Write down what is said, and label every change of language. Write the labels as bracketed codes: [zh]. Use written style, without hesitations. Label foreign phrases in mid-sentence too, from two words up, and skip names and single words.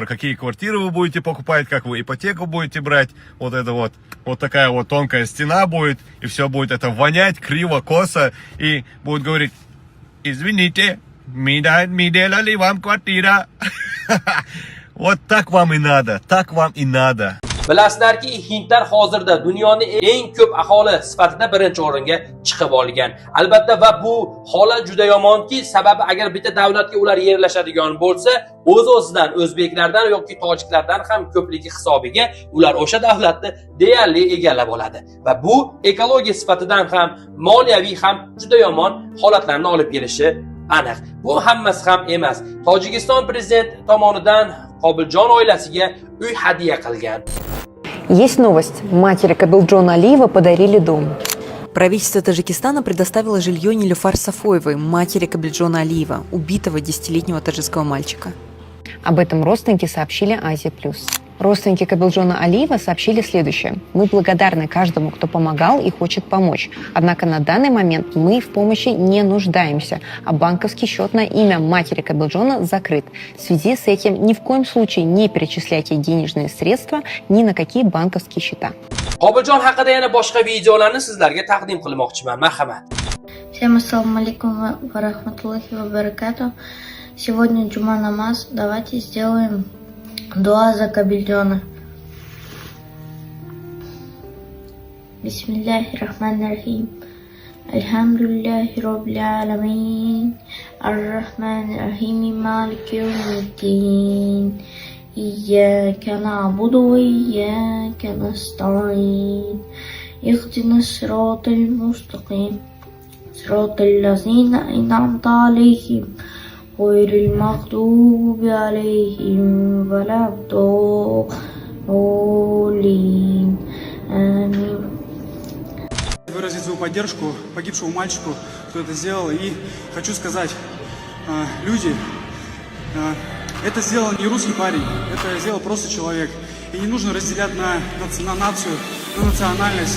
[ru] Какие квартиры вы будете покупать, как вы ипотеку будете брать. Вот это вот. Вот такая вот тонкая стена будет. И все будет это вонять, криво, косо. И будут говорить: извините, мы делали вам квартира. Вот так вам и надо, так вам и надо. [uz] Bilasizlarki, hindlar hozirda dunyoning eng ko'p aholi sifatida birinchi o'ringa chiqib olgan. Albatta, va bu holat juda yomonki, sababi agar bitta davlatga ular yerlashadigan bo'lsa, o'z-o'zidan o'zbeklardan yoki tojiklardan ham ko'pligi hisobiga ular o'sha davlatni deyarli egallab oladi. Va bu ekologiya sifatidan ham, moliyaviy ham juda yomon holatlarni olib kelishi aniq. Bu hammasi ham emas. Tojikiston prezidenti tomonidan Qobiljon oilasiga uy hadya qilgan. [ru] Есть новость. Матери Кабилджона Алиева подарили дом. Правительство Таджикистана предоставило жилье Нилюфар Сафоевой, матери Кабилджона Алиева, убитого 10-летнего таджикского мальчика. Об этом родственники сообщили Азия+. Родственники Кабилджона Алиева сообщили следующее. Мы благодарны каждому, кто помогал и хочет помочь. Однако на данный момент мы в помощи не нуждаемся, а банковский счет на имя матери Кабилджона закрыт. В связи с этим ни в коем случае не перечисляйте денежные средства ни на какие банковские счета. [uz] Qobiljon haqida yana boshqa videolarni sizlarga taqdim qilmoqchiman. Marhamat. [ar] Всем السلام عليكم ورحمة الله وبركاته. [ru] Сегодня джума намаз. Давайте сделаем дуа за Кабильджона. [ar] بسم الله الرحمن الرحيم. الحمد لله رب العالمين. الرحمن الرحيم مالك يوم الدين. إياك نعبد وإياك نستعين اهدنا الصراط المستقيم صراط الذين أنعمت عليهم غير المغضوب عليهم ولا الضالين آمين. [ru] Выразить свою поддержку погибшему мальчику, кто это сделал, и хочу сказать, люди, это сделал не русский парень, это сделал просто человек. И не нужно разделять на нацию, на национальность.